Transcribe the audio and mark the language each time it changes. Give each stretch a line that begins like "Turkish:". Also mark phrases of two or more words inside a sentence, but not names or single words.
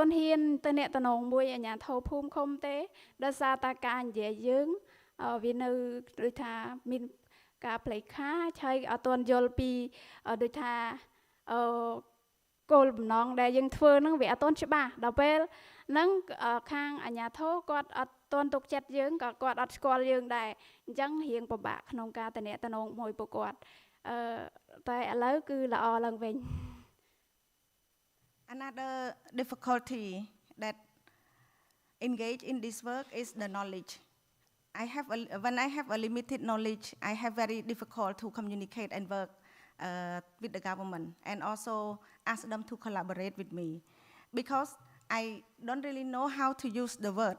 Khmer: ន់ហ៊ានទៅអ្នកតំណងមួយអាជ្ញាធរភូមិឃុំទេដោយសារតែការនិយាយយើងវានៅដូចថាមានការផ្លេចខាហើយអត់ទាន់យល់ពីដូចថាគោលបំណងដែលយើងធ្វើហ្នឹងវាអត់ទាន់ច្បាស់ដល់ពេលហ្នឹងខាងអាជ្ញាធរគាត់អត់ទាន់ទុកចិត្តយើងក៏គាត់អត់ស្គាល់យើងដែរអញ្ចឹងរៀងពិបាកក្នុងការតំណែងមួយពួកគាត់តែឥឡូវគឺល្អឡើងវិញ
English: Another difficulty that engage in this work is the knowledge. When I have a limited knowledge, I have very difficult to communicate and work with the government and also ask them to collaborate with me because I don't really know how to use the word.